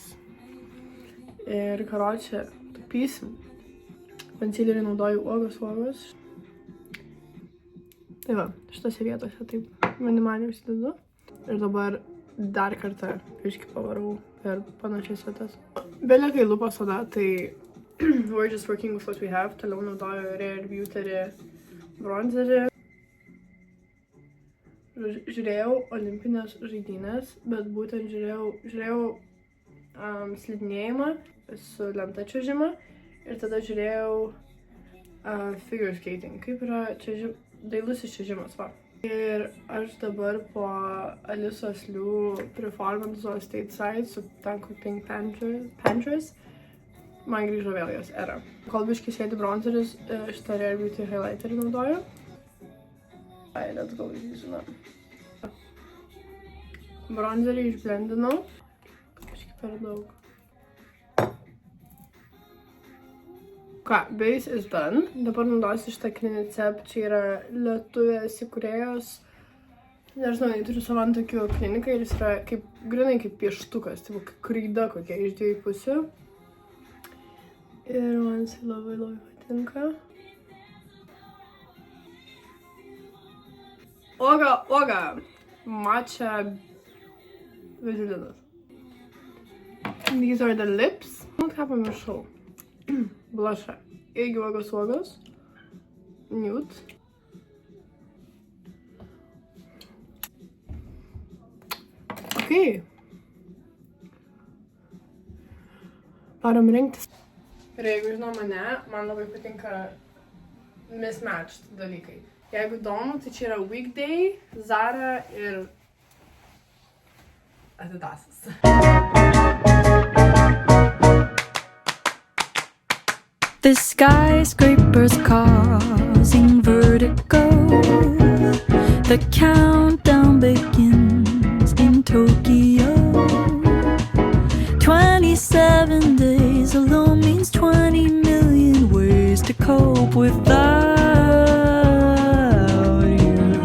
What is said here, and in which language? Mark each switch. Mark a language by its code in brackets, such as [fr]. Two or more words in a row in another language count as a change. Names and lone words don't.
[lt] Ir karočią tapysim. Koncealerį naudoju uogos. Tai va, šitose vietose taip minimaliai užsidedu. Ir dabar dar kartą biškį pavarau per panašias vietas. Belekai lūpos oda, tai [en] we're just working with what we have. [lt] Toliau naudoju Rare Beauty bronzerį. Žiūrėjau olimpinės žaidynės, bet būtent žiūrėjau slidinėjimą su lenta čiuožimą ir tada žiūrėjau [en] figure skating. [lt] Kaip yra dailusis čiuožimas, va. Ir aš dabar po Alisos Liu performanso Stateside su Tanko Pink Panthers man grįžo vėl jos era. Kol biškai sėdi bronzeris, šitą Rare Beauty highlighterį naudoju. [en] Let's go, [lt] žinau. Bronzerį išblendinau. Biškai per daug. Ką, [en] base is done. [lt] Dabar naudosiu šitą Clinicep. Čia yra lietuvės įkūrėjos. Nežinau, jie turi savo tokių kliniką ir jis yra grinai kaip pieštukas. Tai kaip kreida kokia iš 2 pusių. Ir man jis labai patinka. Uoga. Matcha vizilinas. [en] These are the lips. [lt] Ką pamiršau? Blushą. Irgi uogos. Nude. Ok. Varom rinktis. Ir jeigu žinau mane, man labai patinka mismatched dalykai. Jeigu įdomu, tai čia yra Weekday, Zara ir Adidasas. [en] The skyscrapers causing vertigo. The countdown begins in Tokyo. 27 days alone means 20 million ways to cope without you.